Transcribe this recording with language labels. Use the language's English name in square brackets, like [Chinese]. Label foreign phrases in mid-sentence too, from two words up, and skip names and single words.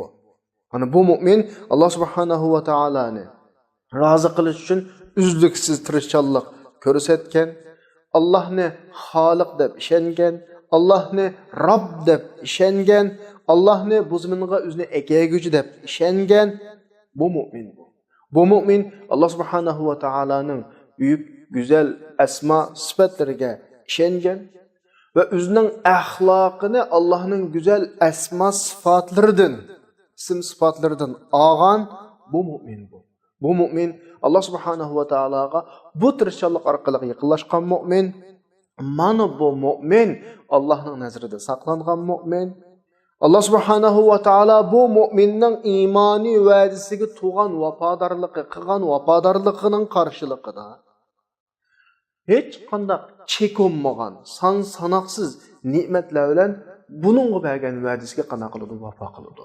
[Uzbek] Ana bu mu'min Allah [Arabic] سبحانه وتعالى [Uzbek] razı qilish uchun uzluksiz tirishchanlik ko'rsatgan, Allah'ni Xaliq deb ishongan, Allah'ni Rabb deb ishongan, Allah'ni bu zaminga o'zini egaguvchi deb ishongan bu mu'min bu. Bu mu'min Allah [Arabic] سبحانه وتعالى [Turkish] büyük, güzel [Uzbek] asma sifatlariga ishongan va o'zining axloqini Allah'ning güzel asma sifatlaridan, isim sifatlaridan olgan bu mu'min bu. Bu mu'min Allah [Arabic] سبحانه وتعالى [Uzbek] bu tirishchanlik orqali yaqinlashgan mu'min. Mana bu mu'min Allohning nazarida saqlangan mu'min. Allah [Arabic] سبحانه وتعالى [Uzbek] bu mu'minning iymoniy va'dasiga tug'an vafodorligi, qilgan vafodorligining qarshiligida hech qanday chekinmagan, sanoqsiz ne'matlar bilan buningga bergan va'dasiga qana qiladi, vafo qiladi.